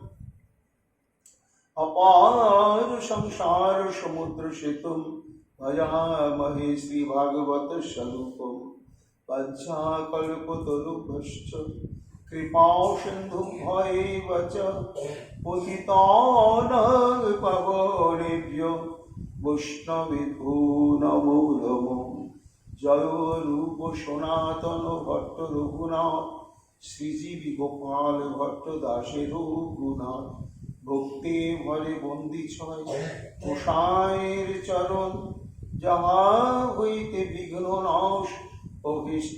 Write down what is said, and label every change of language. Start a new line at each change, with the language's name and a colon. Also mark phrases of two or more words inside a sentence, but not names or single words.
Sanskrit: अपार संसार समुद्र सेतुं भजामहे श्रीभागवत स्वरूपं पञ्चाकल्पतरुभ्यश्च कृपा सिन्धुं भयेव च पतितानां पावनेभ्यो वैष्णवेभ्यो नमो नमः
Bangla: জয় রূপ সনাতন ভট্ট রঘুনাথ শ্রীজীবী গোপাল ভট্ট দাসের গুণাথ ভক্তি ভরে বন্দি ছয় গোসাঁয়ের চরণ যাহা হইতে বিঘ্ন নাশ অভীষ্ট